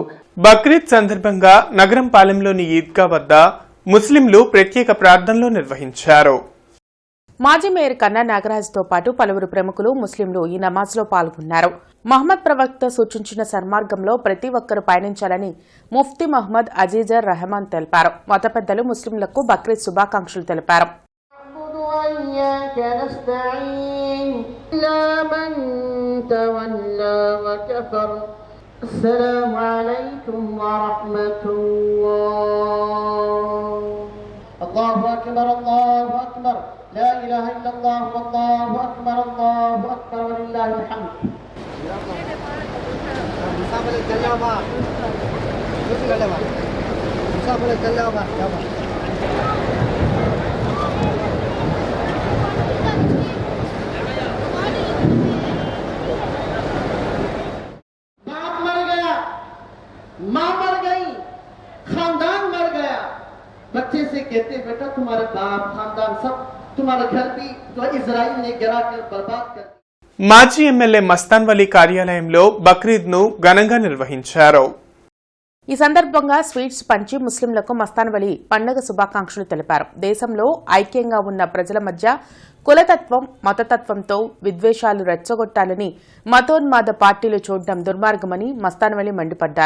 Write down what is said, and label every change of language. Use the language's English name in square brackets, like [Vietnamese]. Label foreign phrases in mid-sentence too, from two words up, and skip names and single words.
[Telugu] బక్రీద్ సందర్భంగా నగరం పాలెంలోని ఈద్గా వద్ద ముస్లింలు ప్రత్యేక ప్రార్థనలు నిర్వహించారు. మాజీ మేయర్ కన్నా నాగరాజ్తో పాటు పలువురు ప్రముఖులు ముస్లింలు ఈ నమాజ్లో పాల్గొన్నారు. మహమ్మద్ ప్రవక్త సూచించిన సన్మార్గంలో ప్రతి ఒక్కరూ పయనించాలని ముఫ్తీ మహ్మద్ అజీజర్ రెహమాన్ తెలిపారు. మత పెద్దలు ముస్లింలకు బక్రీద్ శుభాకాంక్షలు తెలిపారు. [Arabic] الله أكبر الله أكبر لا إله إلا الله والله أكبر الله أكبر ولله الحمد. مسافر الجلابة مسافر الجلابة [Hindi] बाप मर गया, माँ मर गई, खानदान मर गया. बच्चे से कहते बेटा तुम्हारे बाप खानदान सब तुम्हारा घर भी तो इजराइल ने गिरा कर बर्बाद कर. [Telugu] మాజీ ఎమ్మెల్యే మస్తాన్ వలీ కార్యాలయంలో బక్రీద్ను ఘనంగా నిర్వహించారు. ఈ సందర్భంగా స్వీట్స్ పంచి ముస్లింలకు మస్తాన్ వలీ పండుగ శుభాకాంక్షలు తెలిపారు. దేశంలో ఐక్యంగా ఉన్న ప్రజల మధ్య కులతత్వం, మతతత్వంతో విద్వేషాలు రెచ్చగొట్టాలని మతోన్మాద పార్టీలు చూడడం దుర్మార్గమని మస్తాన్ వలీ మండిపడ్డారు.